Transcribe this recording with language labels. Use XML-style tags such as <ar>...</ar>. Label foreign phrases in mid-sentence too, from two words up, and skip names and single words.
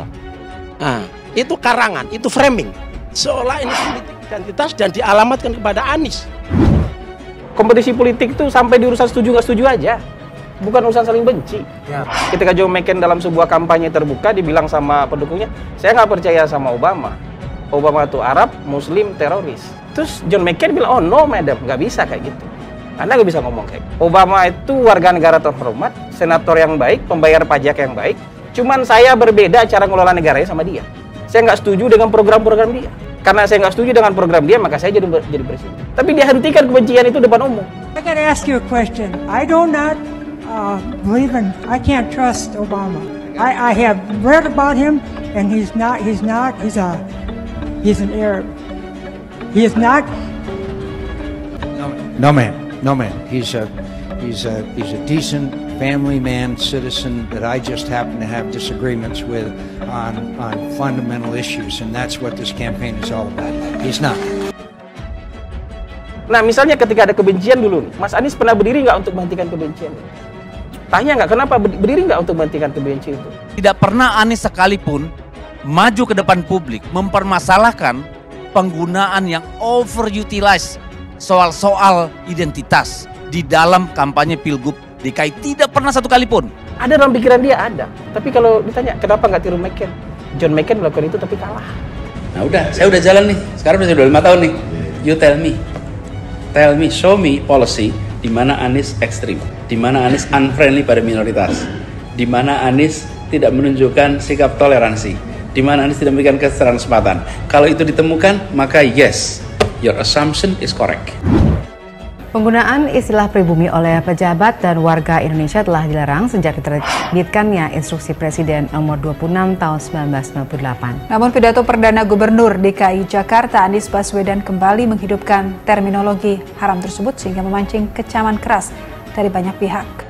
<id>Nah, itu karangan, itu framing. Seolah ini politik identitas dan dialamatkan kepada Anies. Kompetisi politik itu sampai di urusan setuju nggak setuju aja, bukan urusan saling benci. Ketika Joe McCain dalam sebuah kampanye terbuka dibilang sama pendukungnya, saya nggak percaya sama Obama. Obama itu Arab, Muslim, teroris. Terus John McCain bilang,</id> <en>oh no madam,</en> <id>nggak bisa kayak gitu. Anda nggak bisa ngomong kayak gitu. Obama itu warga negara terhormat, senator yang baik, pembayar pajak yang baik. Cuman saya berbeda cara ngelola negaranya sama dia. Saya nggak setuju dengan program-program dia. Karena saya nggak setuju dengan program dia, maka saya jadi presiden. Tapi dia hentikan kebencian itu depan umum.</id> <en>I gotta ask you a question. I do not believe in. I can't trust Obama. I have read about him, and he's an Arab. He is not. No man. He's a decent family man, citizen that I just happen to have disagreements with on fundamental issues, and that's what this campaign is all about. He's not.</en> <id>Nah, misalnya ketika ada kebencian dulu, Mas Anies pernah berdiri nggak untuk menghentikan kebencian? Tanya nggak, kenapa berdiri nggak untuk menghentikan kebencian itu? Tidak pernah Anies sekalipun maju ke depan publik mempermasalahkan penggunaan yang overutilize soal-soal identitas di dalam kampanye Pilgub DKI. Tidak pernah satu kali pun. Ada dalam pikiran dia, ada. Tapi kalau ditanya, kenapa nggak tiru McCain? John McCain melakukan itu tapi kalah. Nah udah, saya udah jalan nih. Sekarang udah 5 tahun nih.</id> <en>You tell me, show me policy</en> <id>di mana Anies ekstrim, di mana Anies unfriendly pada minoritas, di mana Anies tidak menunjukkan sikap toleransi, di mana Anies tidak memberikan kesempatan. Kalau itu ditemukan, maka</id> <en>yes, your assumption is correct.</en> <id>Penggunaan istilah pribumi oleh pejabat dan warga Indonesia telah dilarang sejak diterbitkannya Instruksi Presiden nomor 26 tahun 1998. Namun pidato Perdana Gubernur DKI Jakarta Anies Baswedan kembali menghidupkan terminologi haram tersebut sehingga memancing kecaman keras dari banyak pihak.</id>